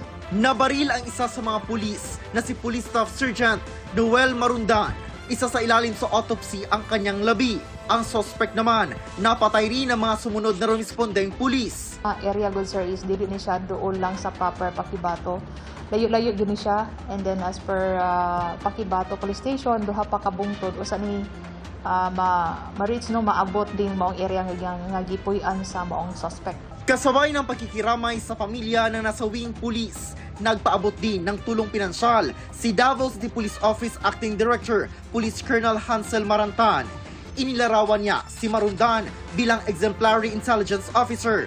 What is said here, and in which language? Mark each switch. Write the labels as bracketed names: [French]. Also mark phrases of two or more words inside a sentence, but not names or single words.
[Filipino] Nabaril ang isa sa mga pulis na si Police Staff Sergeant Noel Marundan. Isa sa ilalim sa autopsy ang kanyang labi. Ang suspect naman, napatay rin ang mga sumunod na respondeng pulis. [English] Area good sir [Cebuano] is dili ni siya doon lang sa proper Pakibato. Layo-layo yun ni siya, [English] and then as per [Cebuano] Pakibato Police Station, duha pa kabungtod usa ni ma-reach no maabot din maong area nga gipuy-an sa maong suspect. [Filipino] Kasabay ng pagkikiramay sa pamilya ng nasawing pulis, nagpaabot din ng tulong pinansyal si Davao City Police Office Acting Director Police Colonel Hansel Marantan. Inilarawan niya si Marundan bilang [English] exemplary intelligence officer.